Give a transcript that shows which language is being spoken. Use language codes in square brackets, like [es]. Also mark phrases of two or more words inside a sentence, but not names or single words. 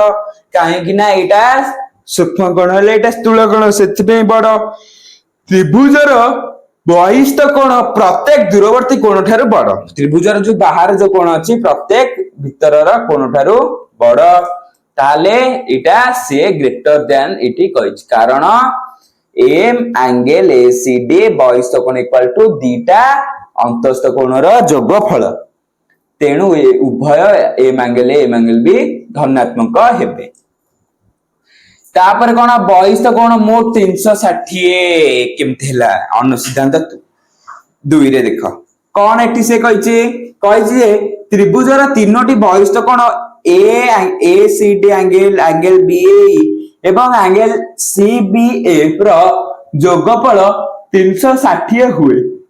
[or] କାହିଁକି ନା ଏଇଟା ସୂକ୍ଷ୍ମ କୋଣ ହେଲେ ଏଇଟା ସ୍ଥୂଳ କୋଣ ସେଥିପାଇଁ ବଡ। ତ୍ରିଭୁଜର ବହିସ୍ଥ କୋଣ ପ୍ରତ୍ୟେକ ଦୂରବର୍ତ୍ତୀ କୋଣ ଠାରୁ ବଡ। ତ୍ରିଭୁଜର ଯୋଉ ବାହାର ଯୋଉ କୋଣ ଅଛି ପ୍ରତ୍ୟେକ ଭିତରର କୋଣ ଠାରୁ ବଡ। ତାହେଲେ ଏଇଟା ସେ [en] greater than [or] ଏଠି କହିଛି। କାରଣ [en] m angle ACD [or] ବହିସ୍ଥ କୋଣ [en] equal to [or] ଦିଟା ଅନ୍ତଃସ୍ଥ କୋଣର ଯୋଗଫଳ। ତେଣୁ ଉଭୟ [en] m angle A m angle B [or] ଧନାତ୍ମକ ହେବେ। ତାପରେ କଣ ବହିସ୍ଥ କୋଣ ମୋଟ 360 କେମିତି ହେଲା ଅନୁସିଦ୍ଧାନ୍ତ 2 ରେ ଦେଖ କଣ ଏଠି ସେ କହିଛି ଯେ ତ୍ରିଭୁଜର ତିନୋଟି ବହିସ୍ଥ କୋଣ [en] ACD angle angle BAE [or] ଏବଂ ଆଙ୍ଗେଲ CBF ର ଯୋଗଫଳ 360 ହୁଏ।